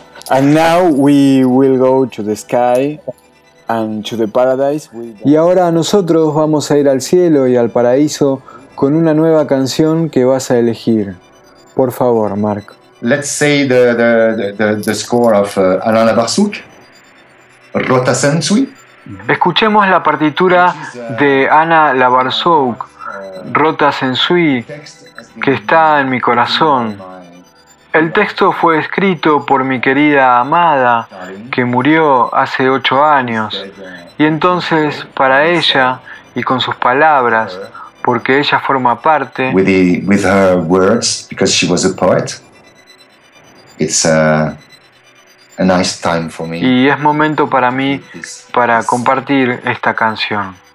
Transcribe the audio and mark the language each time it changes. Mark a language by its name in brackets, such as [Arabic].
[English] And now we will go to the sky and to the paradise. [Spanish] Y ahora nosotros vamos a ir al cielo y al paraíso con una nueva canción que vas a elegir. Por favor, Mark. [English] Let's say the score of Alain Labarsouk, Rota Sensui. [Spanish] Escuchemos la partitura de Anna Labarsouk, Rota Sensui, que está en mi corazón. El texto fue escrito por mi querida amada, que murió hace 8 años. Y entonces, para ella y con sus palabras, porque ella forma parte. [English] With her words, because she was a poet. It's a nice time for me. [Spanish] Y es momento para mí para compartir esta canción.